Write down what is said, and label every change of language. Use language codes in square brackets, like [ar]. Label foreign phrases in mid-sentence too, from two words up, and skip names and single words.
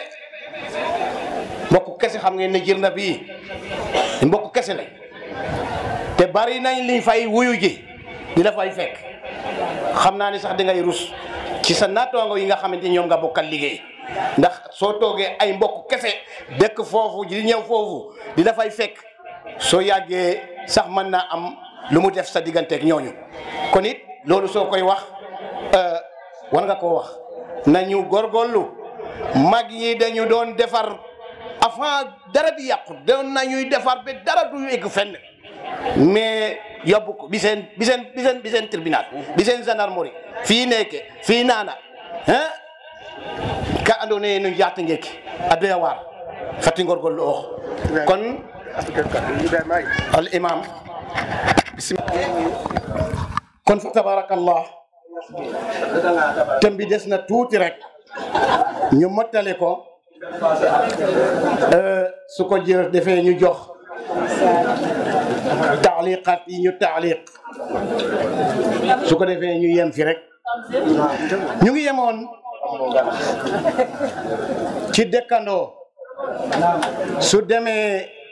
[wo] kese xam ngeen ne Jirnda bii mbokk kese la te bari nañ liñ fay wuyu ji di la fay fekk xam naa ni sax di ngay rus ci sa naataango yi nga xamante ñoom nga bokkal liggéey ndax soo toogee ay mbokk kese dëkk foofu di ñëw foofu di dafay fekk soo yàggee sax mën naa am lu mu def sa digganteeg ñooñu kon it loolu soo koy wax war nga koo wax nañu góorgóorlu mag ñi dañu doon defar avant dara di yàqu doon nañuy defar ba dara du egg fenn mais yóbbu ko bi seen tribunal bi seen gendarmerie fii nekke fii naana [srr] ka andoona yee no njaata ngeeki a doya waar fati ngorgorlu oox kon al imam kon fa [wo] tabarakallah thème bi des na tuuti rek ñu mottale ko su ko jër defee ñu jox taaliqaat yi ñu taaliq su ko defee ñu yem fi rek ñu ngi yemoon ci dëkkandoo su demee